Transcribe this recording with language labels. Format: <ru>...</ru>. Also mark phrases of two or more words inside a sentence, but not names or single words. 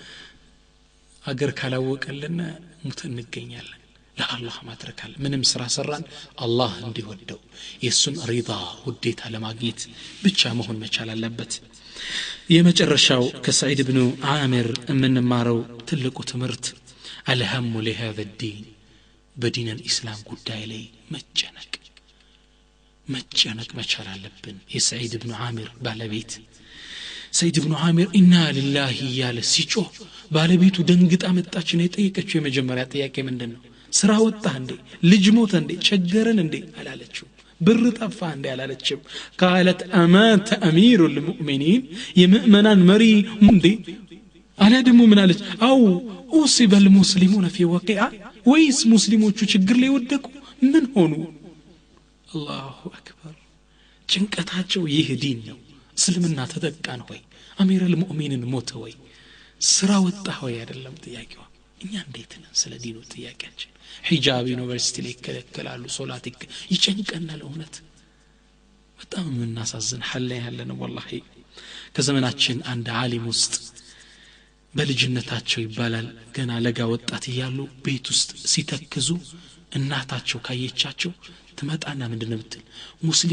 <am>አገር ካላወቀልን ሙተን እንገኛለን ለአላህ ማድረካል ምንም ስራ ሰራን አላህ እንዲወደው የሱን ሪዳ ውዴታ ለማግኘት ብቻ መሆን መቻል አለበት የመጨረሻው ከሰዒድ ኢብኑ ዓሚር የምንማረው ትልቁ ትምህርት</am> <ar>الهم لهذا الدين</ar> <am>በዲን الاسلام ጉዳይ ላይ መጨነቅ መቻል አለብን የሰዒድ ኢብኑ ዓሚር ባለቤት ሰዒድ ኢብኑ ዓሚር</am> <ar>إنا لله</ar> <am>ያለ ሲጮህ ባለቤቱ ደንግጣ መጣች ነው የጠየቀችው የመጀመሪያ ጥያቄ ምንድነው ስራ ወጣ እንዴ ልጅ ሞተ እንዴ ቸገረን እንዴ አላለችው ብር ጠፋ እንዴ አላለችም</am> <ar>قالت أمات أمير المؤمنين</ar> <am>የምእመናን መሪ እንዴ አለ ደግሞ ምን አለች አው</am> <ar>أصيب المسلمون في وقعة</ar> <am>ወይስ ሙስሊሞቹ ችግር ላይ ወደቁ ምን ሆኑ</am> <ar>الله أكبر</ar> <am>ጭንቀታቸው ይህ ዲን ነው እስልምና ተጠቃን ሆይ</am> <ar>أمير المؤمنين</ar> <am>ሞተ ወይ ስራ ወጣ ሆይ አይደለም ጥያቄው እኛ እንዴት ነን ስለ ዲኑ ጥያቄያችን ሂጃብ ዩኒቨርሲቲ ላይ ከለከላሉ ሶላት ይጨንቀናል እውነት በጣም እናሳዝን ሐለ ያለነው والله ከዘመናችን አንድ ዓሊም ውስጥ በልጅነታቸው ይባላል ገና ለጋ ወጣት ይያሉ ቤት ውስጥ ሲተክዙ እናታቸው ካየቻቸው ትመጣና ምንድነው ብትል ሙስሊሙ</am>